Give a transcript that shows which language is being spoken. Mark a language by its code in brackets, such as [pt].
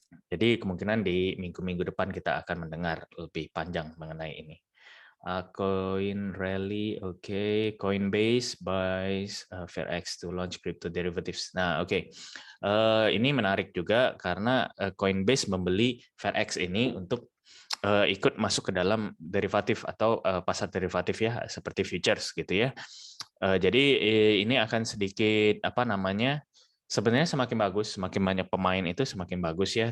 [id] Jadi kemungkinan di minggu-minggu depan kita akan mendengar lebih panjang mengenai ini. Coin Rally, oke. [en] Coinbase buys FairX to launch crypto derivatives. [id] Nah, oke. Ini menarik juga karena Coinbase membeli FairX ini untuk ikut masuk ke dalam derivatif atau pasar derivatif ya, seperti futures gitu ya. Jadi ini akan sedikit apa namanya? Sebenarnya semakin bagus, semakin banyak pemain itu semakin bagus ya.